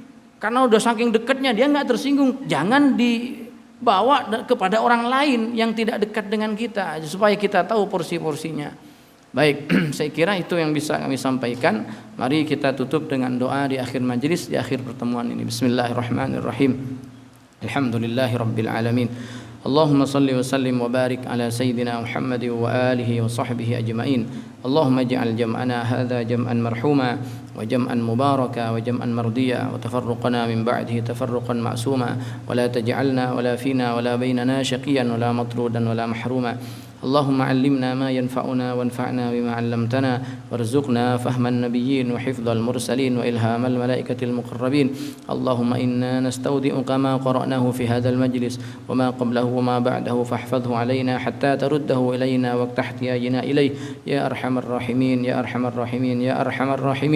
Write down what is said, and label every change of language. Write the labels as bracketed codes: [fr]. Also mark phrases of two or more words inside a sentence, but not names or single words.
[id] Karena udah saking dekatnya dia nggak tersinggung. Jangan dibawa kepada orang lain yang tidak dekat dengan kita, supaya kita tahu porsi-porsinya. Baik, saya kira itu yang bisa kami sampaikan. Mari kita tutup dengan doa di akhir majelis, di akhir pertemuan ini. [ar] بسم الله الرحمن الرحيم. الحمد لله رب العالمين. اللهم صل وسلم وبارك على سيدنا محمد وآله وصحبه أجمعين. اللهم اجعل جمعنا هذا جمعا مرحوما وجمعا مباركا وجمعا مرضيا وتفرقنا من بعده تفرقا معصوما ولا تجعلنا ولا فينا ولا بيننا شقيا ولا مطرودا ولا محروما. اللهم علمنا ما ينفعنا وانفعنا بما علمتنا وارزقنا فهم النبيين وحفظ المرسلين وإلهام الملائكة المقربين. اللهم إنا نستودعك ما قرأناه في هذا المجلس وما قبله وما بعده فاحفظه علينا حتى ترده إلينا وقت احتياجنا إليه يا أرحم الراحمين يا أرحم الراحمين يا أرحم الراحمين.